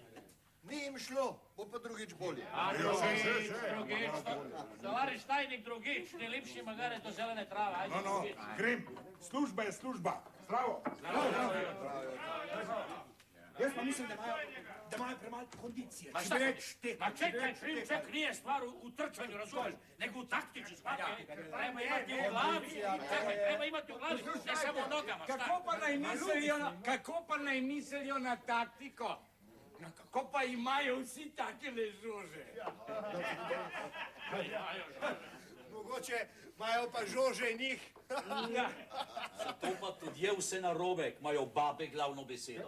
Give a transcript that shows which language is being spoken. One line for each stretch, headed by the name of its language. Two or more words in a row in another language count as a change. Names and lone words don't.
Slovenian: Ni jim šlo, bo pa drugič bolje. Drugič. Tovariš tajnik drugič,
Serbian: ni lipši magare do zelene trave.
Slovenian: Ajde, drugič. Grem, služba je služba. Zdravo. Jaz pa mislim, da imajo premalo kondicije.
Serbian: Ma šta čekaj, ček, nije stvar u trčanju, razumeš, nego u taktici, shvatite. Treba imati u glavi, čekaj, treba imati u glavi, ne samo u nogama, šta?
Slovenian: Kako pa naj mislijo na taktiko? Kako pa imajo vsi takele žože? Mogoče imajo pa žože njih. Zato pa tudi je vse narobe, imajo babe glavno besedo.